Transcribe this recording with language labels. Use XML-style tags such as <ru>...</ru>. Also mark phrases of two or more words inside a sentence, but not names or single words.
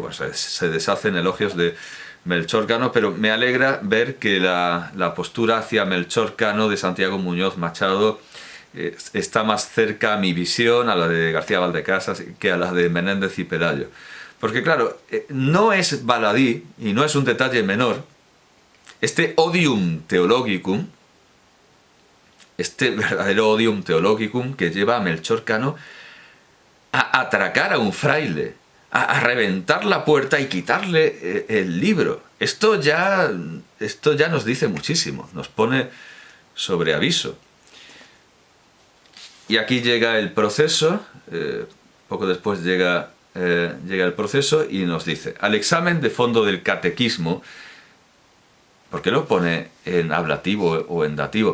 <es>Pues se deshacen elogios de Melchor Cano, pero me alegra ver que la postura hacia Melchor Cano de Santiago Muñoz Machado está más cerca a mi visión, a la de García Valdecasas, que a la de Menéndez y Pelayo. Porque claro, no es baladí, y no es un detalle menor, este</es> <la>odium theologicum,</la> <es>este verdadero</es> <la>odium theologicum</la> <es>que lleva a Melchor Cano a atracar a un fraile, a reventar la puerta y quitarle el libro. Esto ya nos dice muchísimo, nos pone sobre aviso. Y aquí llega el proceso, poco después llega el proceso y nos dice: al examen de fondo del catequismo, ¿por qué lo pone en ablativo o en dativo?</es>